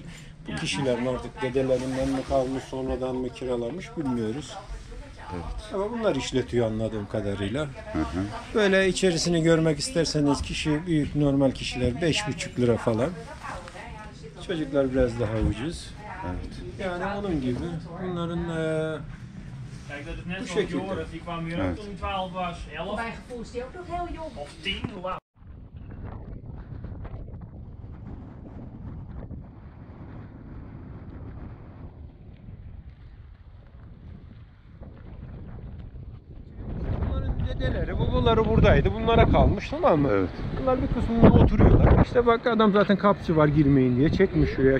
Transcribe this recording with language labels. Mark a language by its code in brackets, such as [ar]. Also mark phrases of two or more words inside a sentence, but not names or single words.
[tr] Bu kişilerin artık dedelerinden mi kalmış, sonradan mı kiralamış bilmiyoruz. Evet. Ama bunlar işletiyor anladığım kadarıyla. Böyle içerisini görmek isterseniz kişi büyük normal kişiler 5,5 lira falan. Çocuklar biraz daha ucuz. Evet. Yani onun gibi bunların [nl] Kijk, dat is net [tr] Bu [nl] zoals [tr] şekilde. [nl] Joris, die kwam hier [tr] Evet. [nl] ook toen hij 12 was. 11 Mijn gevoel is die ook nog heel jong. of 10, hoe oud? [tr] bunların dedeleri, babaları buradaydı. Bunlara kalmış, tamam mı? Evet. Bunlar bir kısmında oturuyorlar. İşte bak adam zaten kapısı var girmeyin diye çekmiş şuraya.